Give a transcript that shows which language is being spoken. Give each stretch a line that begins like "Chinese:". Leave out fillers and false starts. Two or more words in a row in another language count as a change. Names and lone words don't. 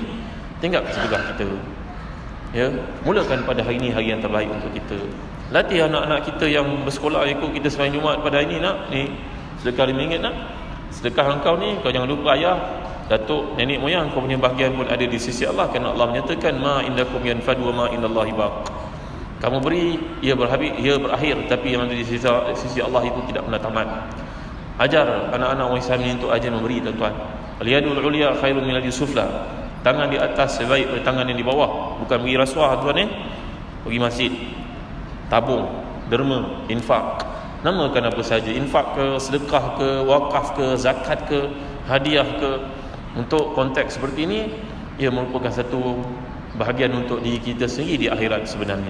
Malay: Tinggal sedekah kita, ya, mulakan pada hari ini hari yang terbaik untuk kita. Latih anak-anak kita yang bersekolah ikut kita sembahyang Jumaat pada hari ini. Nak, ni sedekah RM5 nak. Sedekah engkau ni, kau jangan lupa ayah, datuk, nenek moyang, kau punya bahagian pun ada di sisi Allah. Kerana Allah menyatakan
Arabic: ما عندكم ينفد وما عند الله باق.
Malay: Kamu beri, ia berakhir, tapi yang ada di sisi Allah itu tidak pernah tamat. Ajar anak-anak orang Islam ini untuk ajar memberi, tuan-tuan.
Arabic: اليد العليا خير من اليد السفلى.
Malay: Tangan di atas sebaik daripada tangan yang di bawah. Bukan bagi rasuah, tuan, pergi masjid, tabung, derma, infak. Namakan apa saja, infak ke, sedekah ke, wakaf ke, zakat ke, hadiah ke. Untuk konteks seperti ini, ia merupakan satu bahagian untuk diri kita sendiri di akhirat sebenarnya.